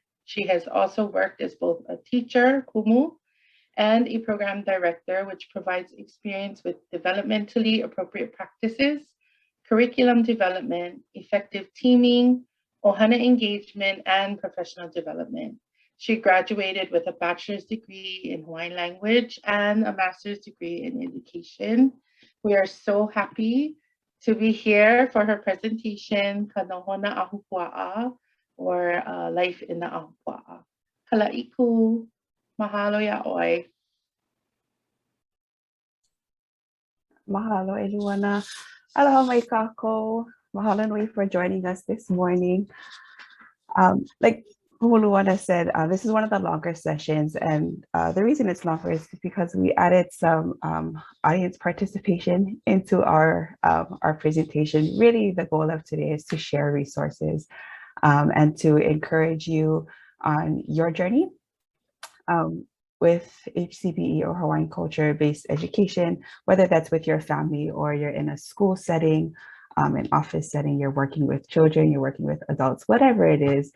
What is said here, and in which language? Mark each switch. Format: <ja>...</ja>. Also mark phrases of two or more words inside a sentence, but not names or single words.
<en>She has also worked as both a teacher, kumu, and a program director, which provides experience with developmentally appropriate practices, curriculum development, effective teaming, ohana engagement, and professional development. She graduated with a bachelor's degree in Hawaiian language and a master's degree in education. We are so happy to be here for her presentation, Ka Nohona Ahupuaʻa, or Life in the Ahupuaʻa.</en> <haw>Kalaiku, mahalo yaʻoi. Mahalo, Eluana. Aloha mai kākou. Mahalo nui</haw> <en>for joining us this morning. Like Luana said, this is one of the longer sessions, and the reason it's longer is because we added some audience participation into our presentation. Really, the goal of today is to share resources and to encourage you on your journey with HCBE or Hawaiian culture-based education, whether that's with your family or you're in a school setting, an office setting, you're working with children, you're working with adults, whatever it is.</en>